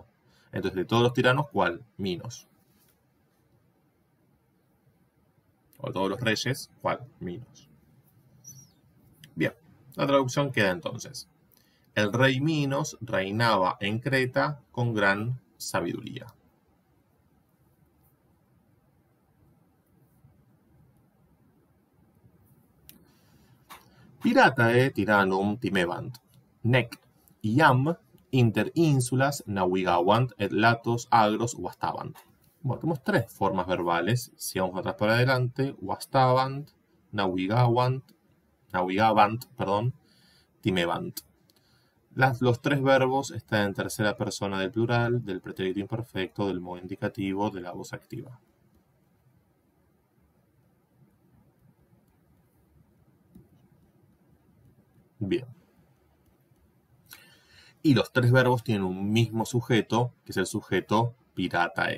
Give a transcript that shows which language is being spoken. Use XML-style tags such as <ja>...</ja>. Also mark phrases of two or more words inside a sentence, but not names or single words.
<es>Entonces, de todos los tiranos, ¿cuál? Minos. O de todos los reyes, ¿cuál? Minos. Bien, la traducción queda entonces. El rey Minos reinaba en Creta con gran sabiduría.</es> <la>Piratae tyrannum timebant, nec iam inter insulas navigavant et latos agros vastavant.</la> <es>Bueno, tenemos tres formas verbales. Si vamos atrás para adelante,</es> <la>vastavant, navigavant, timebant.</la> <es>Los tres verbos están en tercera persona del plural, del pretérito imperfecto, del modo indicativo, de la voz activa. Bien. Y los tres verbos tienen un mismo sujeto, que es el sujeto piratae.</es>